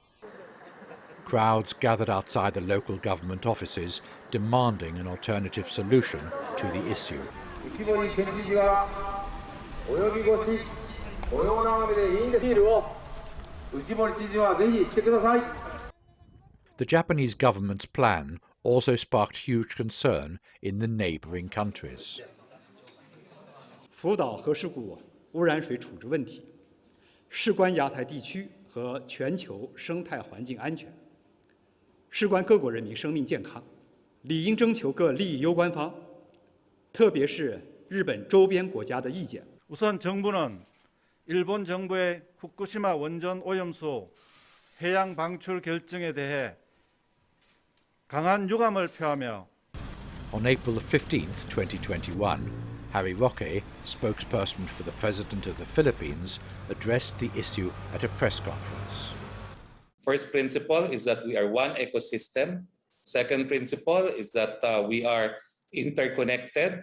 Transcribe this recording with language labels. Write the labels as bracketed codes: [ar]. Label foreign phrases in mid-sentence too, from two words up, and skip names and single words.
[en] Crowds gathered outside the local government offices demanding an alternative solution to the issue. The Japanese government's plan also sparked huge concern in the neighboring countries. [zh] 福岛核事故污染水处置问题，事关亚太地区和全球生态环境安全，事关各国人民生命健康，理应征求各利益攸关方，特别是日本周边国家的意见。 [ko] 우선 정부는 일본 정부의 후쿠시마 원전 오염수 해양 방출 결정에 대해 강한 유감을 표하며 [en] On April 15th, 2021, Harry Roque, spokesperson for the President of the Philippines, addressed the issue at a press conference. First principle is that we are one ecosystem. Second principle is that we are interconnected.